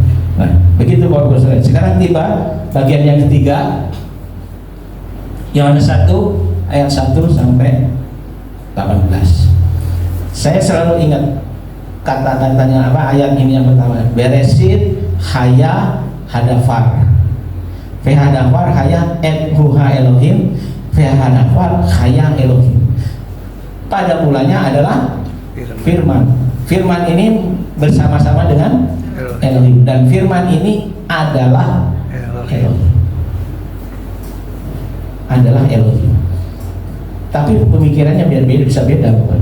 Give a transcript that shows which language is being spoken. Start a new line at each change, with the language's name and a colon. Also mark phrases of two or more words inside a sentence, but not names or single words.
Indonesian: Nah, begitu Bapak Saudara. Sekarang tiba bagian yang ketiga, Yohanes 1 ayat 1 sampai 18. Saya selalu ingat kata-katanya apa ayat ini yang pertama,
Hebrew: בראשית היה הדבר. והדבר היה את אלהים, והדבר היה אלהים.
Indonesian: Pada mulanya adalah firman. Firman ini bersama-sama dengan Elohim, dan firman ini adalah Elohim. Adalah Elohim. Tapi pemikirannya beda, bisa beda bukan?